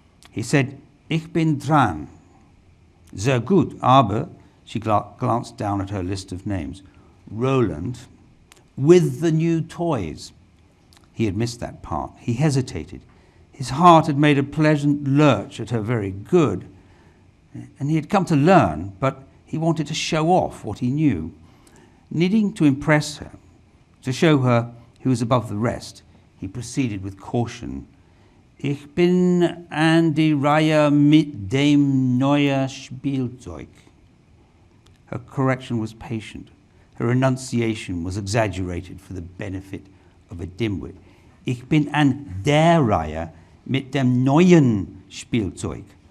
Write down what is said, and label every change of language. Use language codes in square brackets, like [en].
[en] He said, [de] "Ich bin dran." "Sehr gut, aber," [en] she glanced down at her list of names, "Roland, with the new toys." He had missed that part. He hesitated. His heart had made a pleasant lurch at her very good, and he had come to learn, but he wanted to show off what he knew. Needing to impress her, to show her he was above the rest, he proceeded with caution. [de] "Ich bin an die Reihe mit dem neuen Spielzeug." [en] Her correction was patient. Her enunciation was exaggerated for the benefit of a dimwit. [de] "Ich bin an der Reihe mit dem neuen Spielzeug."